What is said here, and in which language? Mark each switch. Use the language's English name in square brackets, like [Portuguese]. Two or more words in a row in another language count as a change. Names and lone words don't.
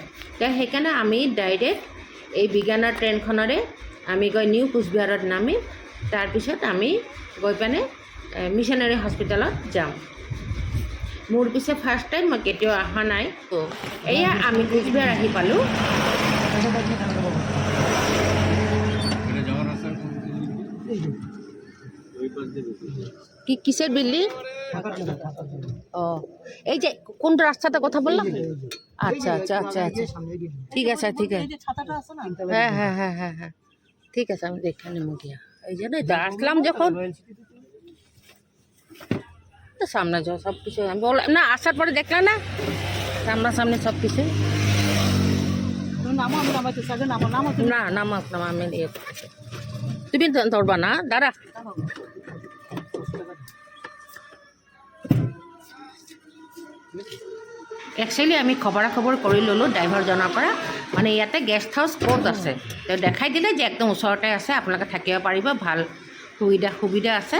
[Assamese] সেইকাৰণে আমি ডাইৰেক্ট এই বিজ্ঞানৰ ট্ৰেইনখনৰে আমি গৈ নিউ কোচবিহাৰত নামিম। তাৰপিছত আমি গৈ পেনে মিছনাৰী হস্পিটেলত যাম। মোৰ পিছে [English] first time, [Assamese] মই কেতিয়াও অহা নাই। তো এয়া আমি কোচবিহাৰ আহি পালোঁ। [Bangla] কিসের বিল্ডিং? এই যে কোন রাস্তাতে কথা বললাম? আচ্ছা আচ্ছা আচ্ছা আচ্ছা, ঠিক আছে ঠিক আছে, হ্যাঁ হ্যাঁ হ্যাঁ হ্যাঁ হ্যাঁ ঠিক আছে, আমি দেখে নেব গিয়া। এই জন্যই তো আসলাম যখন সামনে যাও সব কিছু। আমি বললাম না, আসার পরে দেখলাম না সামনাসামনি সব কিছু। না নামাক নামা, আমি ইয়ে করতেছি। তুমি ধরবা না, দাঁড়া। [Assamese] একচুৱেলি আমি খবৰাখবৰ কৰি ল'লোঁ ড্ৰাইভাৰজনৰ পৰা, মানে ইয়াতে [English] guest house [Assamese] ক'ত আছে তেওঁ দেখাই দিলে যে একদম ওচৰতে আছে, আপোনালোকে থাকিব পাৰিব, ভাল সুবিধা আছে।